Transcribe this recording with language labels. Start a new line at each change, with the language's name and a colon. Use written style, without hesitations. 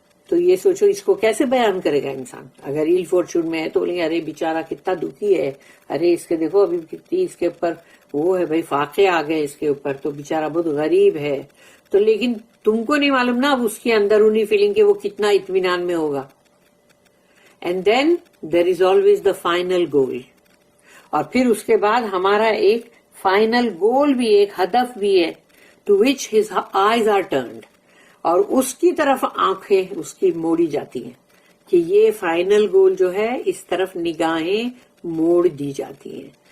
Urdu: تو یہ سوچو اس کو کیسے بیان کرے گا انسان؟ اگر
English: ill fortune
Urdu: میں ہے تو بولیں گے ارے بیچارہ کتنا دکھی ہے، ارے اس کے دیکھو ابھی کتنی اس کے اوپر وہ ہے بھائی، فاقے آ گئے اس کے اوپر، تو بیچارہ بہت غریب ہے. تو لیکن تم کو نہیں معلوم نا اب اس کی اندرونی فیلنگ کہ وہ کتنا اطمینان میں ہوگا.
English: And then there is always the final goal.
Urdu: اور پھر اس کے بعد ہمارا ایک فائنل گول بھی، ایک ہدف بھی ہے،
English: to which his eyes are turned,
Urdu: اور اس کی طرف آنکھیں اس کی موڑی جاتی ہیں، کہ یہ فائنل گول جو ہے اس طرف نگاہیں موڑ دی جاتی ہیں.